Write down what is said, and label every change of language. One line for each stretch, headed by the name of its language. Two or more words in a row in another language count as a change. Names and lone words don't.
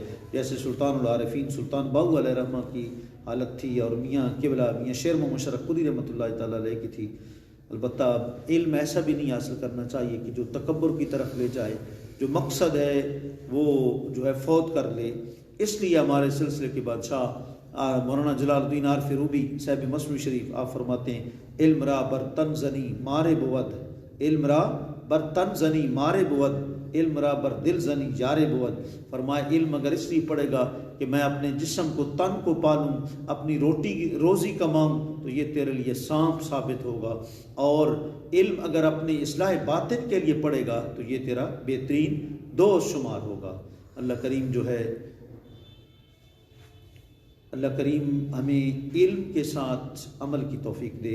Urdu: جیسے سلطان العارفین سلطان باہو علیہ رحمہ کی حالت تھی، اور میاں قبلہ میاں شیر محمد مشرف قدی رحمۃ اللہ تعالیٰ علیہ کی تھی۔ البتہ علم ایسا بھی نہیں حاصل کرنا چاہیے کہ جو تکبر کی طرف لے جائے، جو مقصد ہے وہ جو ہے فوت کر لے۔ اس لیے ہمارے سلسلے کے بادشاہ مولانا جلال الدین عارف روبی صاحب مصنوی شریف آپ فرماتے ہیں،
Persian: علم را بر تن زنی مارے بود، علم را بر تن زنی مارے بود، علم را بر دل زنی یارے بود۔
Urdu: فرمایا علم اگر اس لیے پڑے گا کہ میں اپنے جسم کو، تن کو پالوں، اپنی روزی کماؤں، تو یہ تیرے لیے سانپ ثابت ہوگا، اور علم اگر اپنے اصلاح باطن کے لیے پڑے گا تو یہ تیرا بہترین دوست شمار ہوگا۔ اللہ کریم جو ہے، اللہ کریم ہمیں علم کے ساتھ عمل کی توفیق دے۔